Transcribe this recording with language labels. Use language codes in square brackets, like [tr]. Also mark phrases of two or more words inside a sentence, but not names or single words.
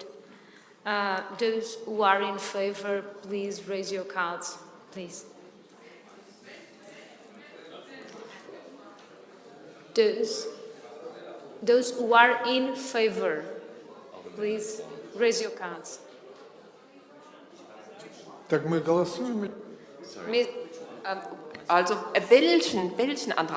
[en] Those who are in favor, please raise your cards, please. Those who are in favor, please raise your cards. [ru] Так мы голосуем? [de] Also welchen Antrag?